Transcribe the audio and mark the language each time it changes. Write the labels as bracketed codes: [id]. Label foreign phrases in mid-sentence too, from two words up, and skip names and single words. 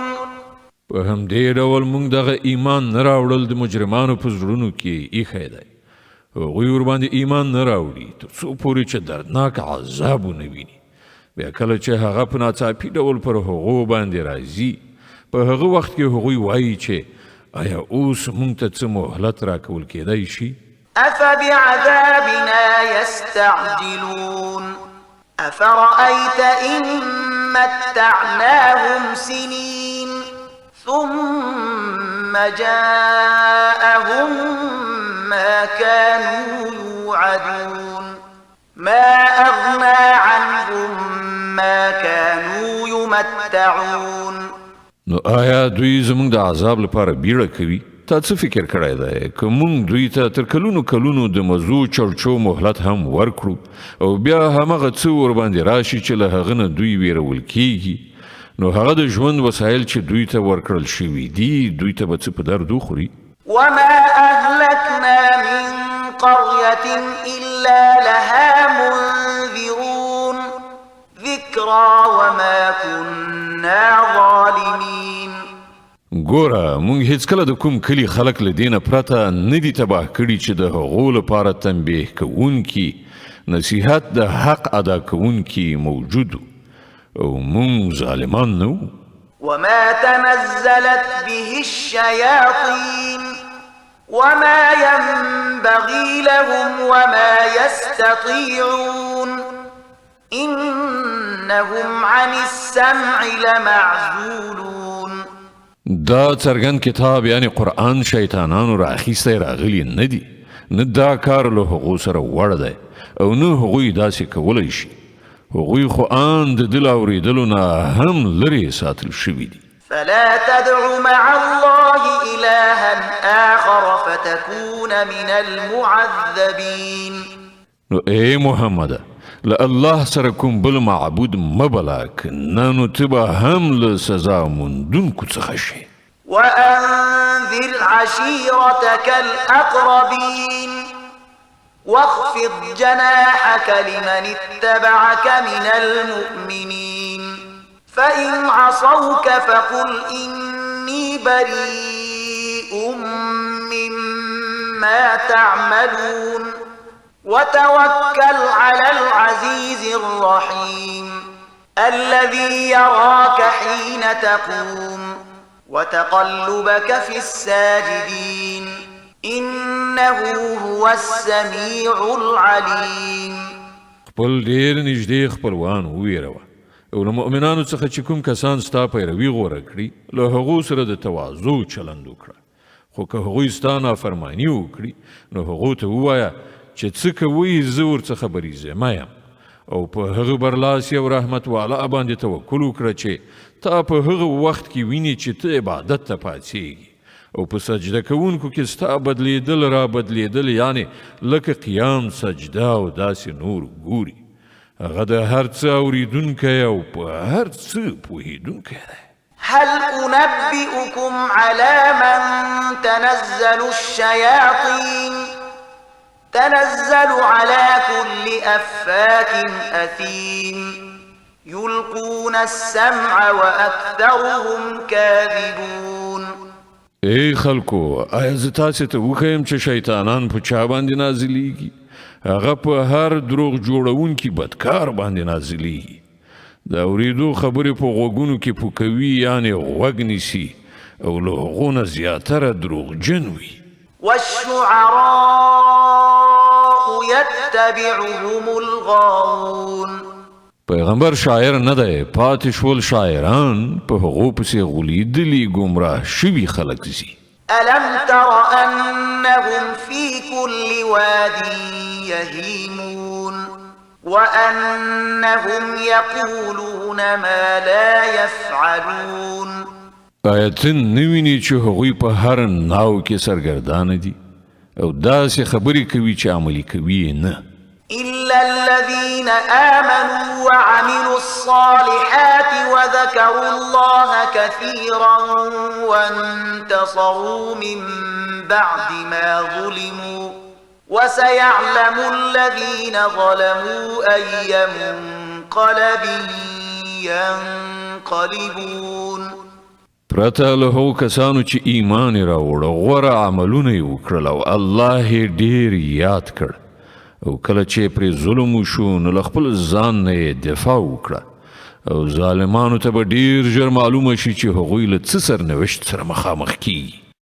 [ps] په همدې ډول موږ دغه ایمان نه راوړل د مجرمانو په زړونو کې ایښی دی. هغوی ورباندې ایمان نه راوړي تر څو پورې چې دردناک عذاب ونه ویني. بیا کله چې هغه په ناڅاپي ډول پر هغو باندې راځي په هغه وخت کې هغوی وایي چې آیا اوس موږ ته څه مهلت راکول کېدی شي؟ [ar] أفبعذابنا يستعجلون أفرأيت إن متعناهم سنين ثم جاءهم ما كانوا يوعدون ما أغنى عنهم ما كانوا يمتعون. [ps] نو آیا دوی زمونږ د عذاب لپاره بیړه کوي؟ تا څه فکر کړی دی که مونږ دوی ته تر کلونو کلونو د مزو چړچو مهلت هم ورکړو او بیا همغه څه ورباندې راشي چې له هغه نه دوی ویرول کیږي نو هغه د ژوند وسایل چې دوی ته ورکړل شوي دي دوی ته به څه په درد وخوري؟ [ar] وما أهلكنا من قرية إلا لها منذرون ذكرى وما كنا ظالمين. [ps] ګوره مونږ هیڅکله د کوم کلي خلک له دې نه پرته نه دي تباه کړي چې د هغو لپاره تنبیه کوونکي نصیحت د حق ادا کوونکي موجود او مونږ ظالمان نه وو. [ar] وما تنزلت به الشياطين وما ينبغي لهم وما يستطيعون إنهم عن السمع لمعزولون. [ps] دا څرګند کتاب یعنی قرآن شیطانانو راخیستی راغلی نه دی نه دا کار له هغو سره وړ دی او نه هغوی داسې کولی شي. هغوی خو آن د دل اورېدلو نه هم لرې ساتل شوي دي. [ar] فلا تدع مع الله إلها آخر فتكون من المعذبين. [ps] نو ای محمد له الله سره کوم بل معبود مبلا کنه نو ته به هم له سزا موندونکو څخه شي. [ar] وأنذر عشيرتك الأقربين واخفض جناحك لمن اتبعك من المؤمنين فإن عصوك فقل إني بريء مما تعملون وتوكل على العزيز الرحيم الذي يراك حين تقوم وتقلبك في الساجدين إنه هو السميع العليم. [ps] خپل ډیر نږدې خپلوان وویروه او له مؤمنانو څخه چې کوم کسان ستا پیروي غوره کړي له هغو سره د تواضع چلند وکړه خو که هغوی ستا نافرماني وکړي نو هغو ته ووایه چې څه کوئ زه ورڅخه بریځمه یم او په هغه برلاسی او رحمت والا باندې توکل وکړه چې تا په هغه وخت کې ویني چې ته عبادت ته پاڅېږي او په سجده کوونکو کې ستا بدلیدل را بدلیدل یعنی لکه قیام سجده او داسې نور ګوري. هغه د هر څه اوریدونکی او په هر څه پوهیدونکی دی. [ar] هل أنبئكم على من تنزل الشياطين تنزل على كل أفاك أثيم يلقون السمع وأكثرهم كاذبون. [ps] ای خلکو آیا زه تاسې ته وښیم چې شیطانان په چا باندې نازلیږي؟ هغه په هر دروغ جوړونکي بدکار باندې نازلیږي. د اورېدو خبرې په غوږونو کې پوکوي یعنې غوږ نیسي او له هغو نه زیاتره دروغجن وي. [ar] والشعراء يتبعهم الغاوون. [ps] پیغمبر شاعر نه دی پاتې شول شاعران په هغو پسې غولیدلي ګمراه شوي خلک ځي. [ar] ألم تر أنهم في كل واد يهيمون وأنهم يقولون ما لا يفعلون [ps] آیتن نویني چې هغوی په هر ناو کې سرګردانه دي او داسې خبرې کوي چې عملي کوي نه [ar] إلا الذين آمنوا وعملوا الصالحات وذكروا الله كثيرا وانتصروا من بعد ما ظلموا وسيعلم الذين ظلموا أي منقلب ينقلبون [ps] پرته له هغو کسانو چې ایمان یې راوړ غوره عملونه یې وکړل او الله یې ډېر یاد کړ او کله چې پرې ظلم وشو نو له خپل ځان نه یې دفاع وکړه او ظالمانو ته به ډېر ژر معلومه شي چې هغوی له څه سرنوشت سره مخامخ کیږي